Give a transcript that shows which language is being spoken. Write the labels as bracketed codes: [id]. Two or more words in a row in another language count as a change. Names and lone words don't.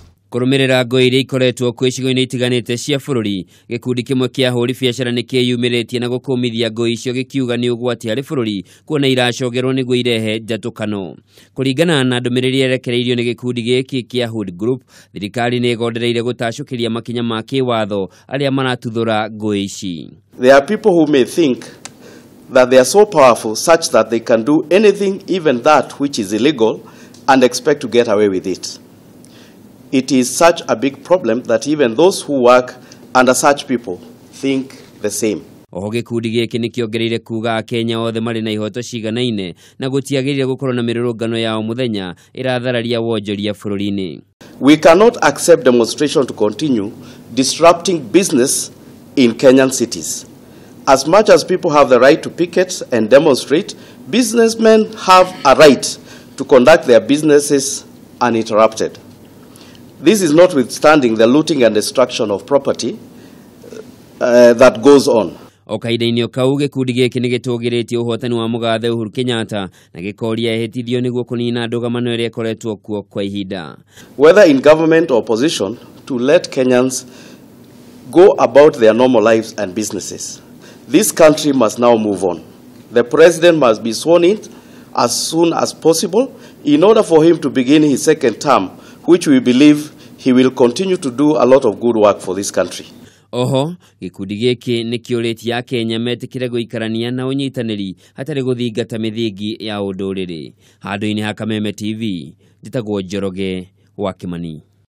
[ki] Kurumirira nguui iria ikoretwo kuo icigo-inĩ itiganĩte cia bũrũri, gikundi kimwe kia ahũri biacara nĩ kĩyumĩrĩtie na gũkũmithia nguui icio gĩkiuga nĩ ũgwati harĩ bũrũri kuona iracogerwo nĩguo irehe njatũkano. Kũringana na ndũmĩrĩri yerekereirio nĩ gĩkundi gĩkĩ kia Hood Group, thirikari nĩ ĩgondereire gũtacũkĩria makinya ma kĩwatho arĩa maratuthũra nguui ici. [en] There are people who may think that they are so powerful such that they can do anything, even that which is illegal, and expect to get away with it. It is such a big problem that even those who work under such people think the same. [ki] Oho gĩkundi gĩkĩ nĩ kĩongereire kuga Akenya othe marĩ na ihoto ciganaine na gũtiagĩrĩire gũkorwo na mĩrũrũngano ya o mũthenya ĩrathararia wonjoria bũrũri-inĩ. [en] We cannot accept demonstration to continue disrupting business in Kenyan cities. As much as people have the right to picket and demonstrate, businessmen have a right to conduct their businesses uninterrupted. This is notwithstanding the looting and destruction of property that goes on. [ki] Okaida-inĩ kau gĩkundi gĩkĩ nĩ gĩtũgĩrĩtie ũhotani wa mũgathe Uhuru Kenyatta na gĩkoria ehĩtithio nĩguo kũnina ndũgamano ĩrĩa ĩkoretwo kuo kwa ihinda. [en] Whether in government or opposition, to let Kenyans go about their normal lives and businesses. This country must now move on. The president must be sworn in as soon as possible in order for him to begin his second term, which we believe he will continue to do a lot of good work for this country. [ki] Oho, gĩkundi gĩkĩ nĩ kĩũrĩtie Akenya metĩkĩre gũikarania na ũnyitanĩri hatarĩ gũthingata mĩthingi ya ũndũrĩrĩ. Handũ-inĩ ha Kameme TV, njĩtagwo Njoroge wa Kimani.